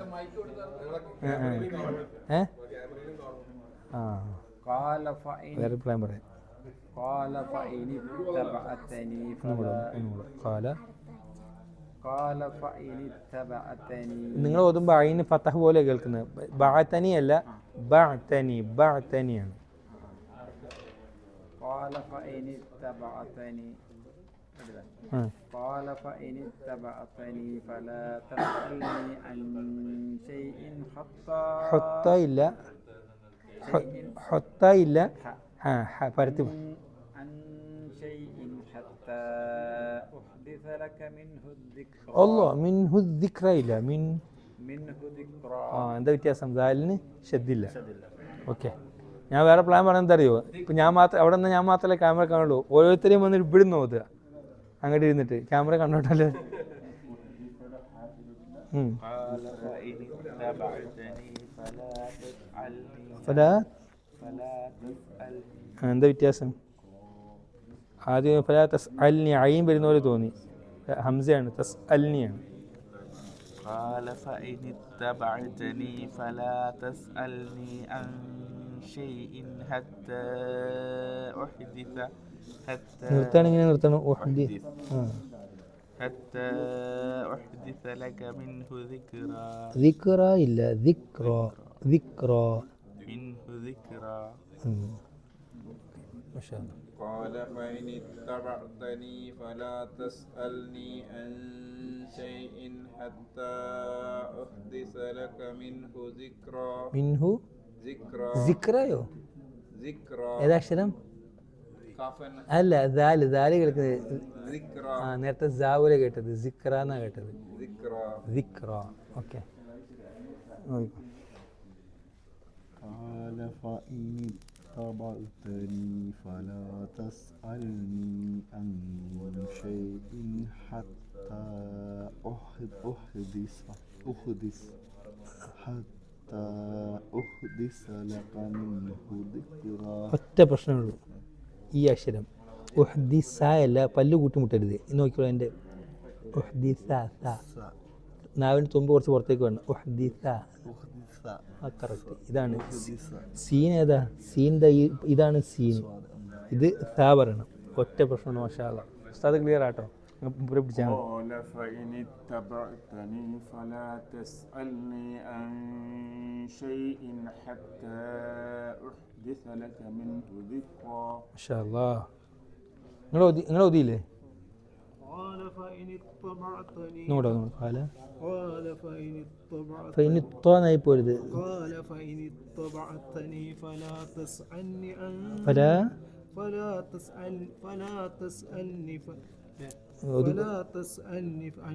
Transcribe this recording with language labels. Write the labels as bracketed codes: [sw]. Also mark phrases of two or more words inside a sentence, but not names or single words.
[ml] വേറെ അഭിപ്രായം പറയാം. നിങ്ങൾ ഓതുമ്പോൾ അയിന് ഫതഹ് പോലെ കേൾക്കുന്നത്. ബഅതനി അല്ല, ബഅതനി, ബഅതനിയാണ്. [ar] قال فإن اتبعتني فلا تسألني عن شيء [ml] ഹൊത്ത ഇല്ല, ഹൊത്ത ഇല്ല, പരത്തി. [ar] عن شيء حتى أحدث لك منه الذكرى. [ml] അല്ലാ, [ar] منه ذكرى [ml] ഇല്ല, [ar] منه ذكرى. [ml] എന്താ വ്യത്യാസം? ദാലിന് ഷദ്ദില്ല. ഓക്കെ, ഞാൻ വേറെ പ്ലാൻ പറയാൻ എന്താ അറിയോ? ഇപ്പം ഞാൻ മാത്രം അവിടെ നിന്ന് ഞാൻ മാത്രമല്ലേ ക്യാമറ കാണുള്ളൂ. ഓരോരുത്തരെയും വന്നിട്ട് ഇവിടുന്ന് ഓതുക, അങ്ങോട്ട് ഇരുന്നിട്ട് ക്യാമറ കണ്ടോട്ടല്ലേ. എന്താ വ്യത്യാസം? ആദ്യം [ar] فلا تسألني [ml] അയിൻ വരുന്ന പോലെ തോന്നി. ഹംസയാണ്, തസ്അൽനിയാണ്. [ar] قال فإن اتبعتني فلا تسألني عن شيء حتى أحدث [ml] നിർത്താൻ ഇങ്ങനെ നിർത്തണം. [ar] حتى أحدث لك منه ذكرى. [ml] ദിക്റ ഇല്ല, ദിക്റ, ദിക്റ. منه ذكرى. [ar] ما شاء الله. قال فإن اتبعتني فلا تسألني عن شيء حتى أحدث لك منه ذكرى. മിൻഹു ذكرى [ml] സിക്റയോ? [ar] ذكرى [ml] ഏതാക്ഷരം? [ar] كافن [ml] അല്ല, ദാല്, ദാല് കേൾക്കുന്നത്. [ar] ذكرى [ml] നേരത്തെ സാവൂല കേട്ടത്, സിക്റ എന്നാ കേട്ടത്. [ar] ذكرى. [ml] ദിക്റ. ഓക്കെ. [ar] قال فإن اتبعتني فلا تسألني عن شيء حتى أحدث لك منه ذكرى. [ml] ഒറ്റ പ്രശ്നമുള്ളൂ, ഈ അക്ഷരം ഉഹ്ദിസ അല്ല. പല്ല് കൂട്ടിമുട്ടരുത്. നോക്കിക്കോളൂ, എൻ്റെ ഉഹ്ദിസ, നാവിന് തുമ്പ് കുറച്ച് പുറത്തേക്ക് വേണം. ഉഹ്ദിസ, കറക്റ്റ്. ഇതാണ് സീൻ. ഏതാ സീൻ? ഇതാണ് സീൻ. ഇത് സാ പറയണം. ഒറ്റ പ്രശ്നമാണ്. [ar] ما شاء الله. [ml] ഉസ്താദ് ക്ലിയർ ആട്ടോ. പിടിച്ചാൽ [ar] قال فإن اتبعتني فلا تسألني عن شيء حتى أحدث لك منه ذكرى. ما شاء الله. [ml] നിങ്ങൾ ഓതിയില്ലേ? [ar] قال فإن اتبعتني قال فإن اتبعتني فإن الطاني പോരുത്. قال فإن اتبعتني فلا تسألني عن فلا تسألني عن